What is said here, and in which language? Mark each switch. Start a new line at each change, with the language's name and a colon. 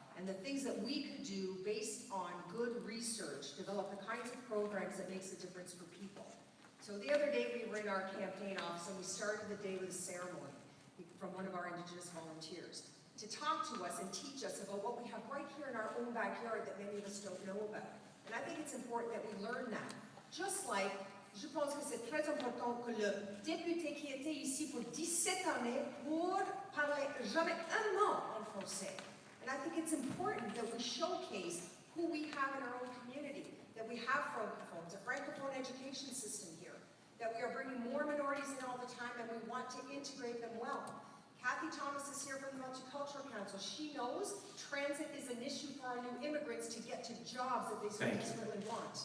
English: And the things that we could do based on good research, develop the kinds of programs that makes a difference for people. So the other day we were in our campaign office and we started the day with a ceremony from one of our Indigenous volunteers to talk to us and teach us about what we have right here in our own backyard that many of us don't know about. And I think it's important that we learn that. Just like,
French: je pense que c'est très important que le député qui était ici pour 17 années pour parler jamais un mot en français.
English: And I think it's important that we showcase who we have in our own community, that we have francophones, a francophone education system here, that we are bringing more minorities in all the time and we want to integrate them well. Kathy Thomas is here from the Multicultural Council. She knows transit is an issue for our new immigrants to get to jobs that they so desperately want.